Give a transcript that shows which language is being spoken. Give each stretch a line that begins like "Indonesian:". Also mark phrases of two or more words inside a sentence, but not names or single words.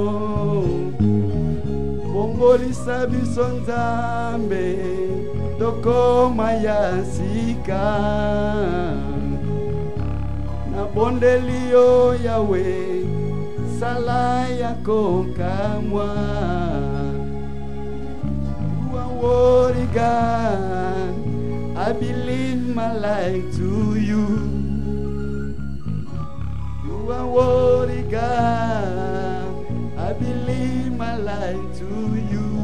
Lingala: Bongolisa biso nzambe. Tokoma yasika. Na bondelio Yahweh. Salaya kokamwa.
English: You are worthy, God. I believe my life to you. You are worthy, God. I believe my life to you.